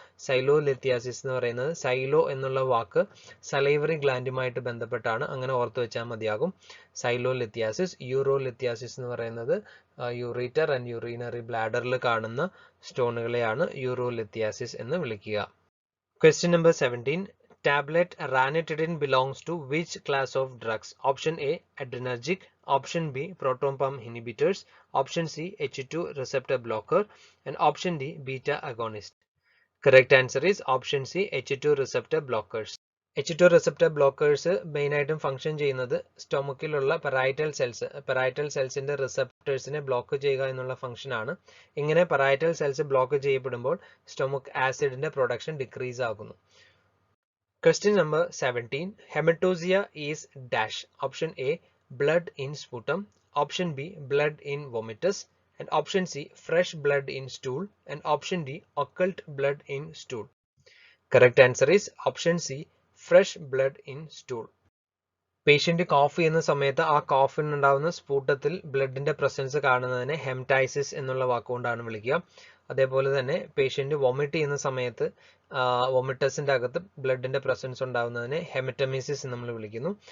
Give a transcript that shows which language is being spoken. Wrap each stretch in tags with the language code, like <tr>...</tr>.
<ml>സൈലോലിത്യാസിസ് എന്ന് പറയുന്നത് സൈലോ എന്നുള്ള വാക്ക് സലൈവറി ഗ്ലാൻഡുമായിട്ട് ബന്ധപ്പെട്ടാണ്. അങ്ങനെ ഓർത്തു വെച്ചാൽ മതിയാകും. സൈലോലിത്യാസിസ്. യൂറോലിത്യാസിസ് എന്ന് പറയുന്നത് യൂറീറ്റർ ആൻഡ് യൂറിനറി ബ്ലാഡറിൽ കാണുന്ന സ്റ്റോണുകളെയാണ് യൂറോലിത്യാസിസ് എന്ന് വിളിക്കുക.</ml> <en>Question number 17. Tablet ranitidine belongs to which class of drugs? Option A, adrenergic. Option B, proton pump inhibitors. Option C, H2 receptor blocker. And option D, beta agonist. Correct answer is option C, H2 receptor blockers.</en> <ml>H2 receptor blockers മെയിനായിട്ടും function ചെയ്യുന്നത് സ്റ്റൊമക്കിലുള്ള parietal സെൽസിന്റെ റിസപ്റ്റേഴ്സിനെ block ചെയ്യുക എന്നുള്ള function ആണ്. ഇങ്ങനെ parietal cells block ചെയ്യപ്പെടുമ്പോൾ stomach ആസിഡിന്റെ production decrease ആകുന്നു.</ml> <en>Question number 17. Hematochezia is dash. Option A, blood in sputum. Option B, blood in vomitus. And option C, fresh blood in stool. And option D, occult blood in stool. Correct answer is option C, fresh blood in stool.</en> <ml>Patient കോഫ് ചെയ്യുന്ന സമയത്ത് ആ കോഫിനുണ്ടാവുന്ന സ്ഫൂട്ടത്തിൽ ബ്ലഡിന്റെ presence കാണുന്നതിനെ ഹെമറ്റൈസിസ് എന്നുള്ള വാക്കുകൊണ്ടാണ് വിളിക്കുക. അതേപോലെ തന്നെ patient vomit ചെയ്യുന്ന സമയത്ത് വൊമിറ്റസിന്റെ അകത്ത് ബ്ലഡിന്റെ പ്രസൻസ് ഉണ്ടാവുന്നതിനെ ഹെമറ്റമീസിസ് നമ്മൾ വിളിക്കുന്നു.</ml>